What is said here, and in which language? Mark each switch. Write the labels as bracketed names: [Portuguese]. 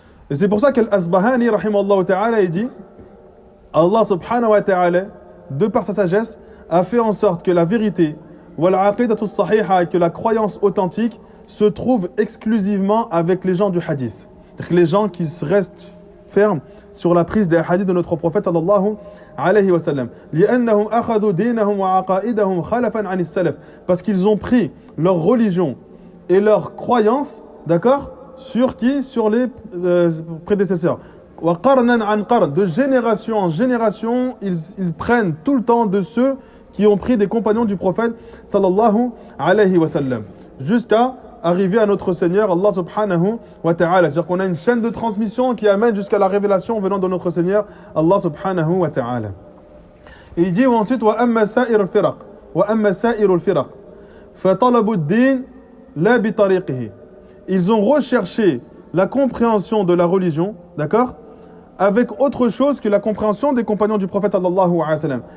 [French] Et c'est pour ça qu'Al-Asbahani, rahimallahu ta'ala, il dit, Allah subhanahu wa ta'ala, de par sa sagesse, a fait en sorte que la vérité, [Arabic] wal-aqidatu sahiha, [French] que la croyance authentique, se trouve exclusivement avec les gens du hadith. C'est-à-dire que les gens qui restent fermes sur la prise des hadiths de notre prophète sallallahu alayhi wa sallam. [Arabic] لأنهم أخذوا دينهم وعقائدهم خلفا عن السلف. [French] Parce qu'ils ont pris leur religion et leur croyance, d'accord, sur qui? Sur les prédécesseurs. [Arabic] وقرنا عن قرن. [French] De génération en génération, ils prennent tout le temps de ceux qui ont pris des compagnons du prophète sallallahu alayhi wa sallam. Jusqu'à arriver à notre Seigneur, Allah subhanahu wa ta'ala. C'est-à-dire qu'on a une chaîne de transmission qui amène jusqu'à la révélation venant de notre Seigneur, Allah subhanahu wa ta'ala. Et il dit ensuite, [Arabic] وَأَمَّا سَائِرُ الْفِرَقِ وَأَمَّا سَائِرُ الْفِرَقِ فَطَلَبُوا الدِّينِ لَا بِطَرِيقِهِ. [French] Ils ont recherché la compréhension de la religion, d'accord, avec autre chose que la compréhension des compagnons du prophète sallallahu alayhi wa sallam.